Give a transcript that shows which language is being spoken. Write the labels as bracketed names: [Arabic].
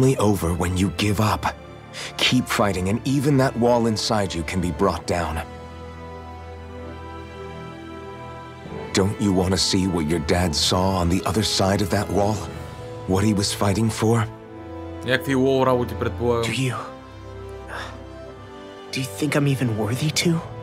[English] only over when you give up. Keep fighting, and even that wall inside you can be brought down. Don't you want to see what your dad saw on the other side of that wall? What he was fighting for? [Bulgarian] Някакви лоу работи, предполагам. [English] Do you think I'm even worthy to?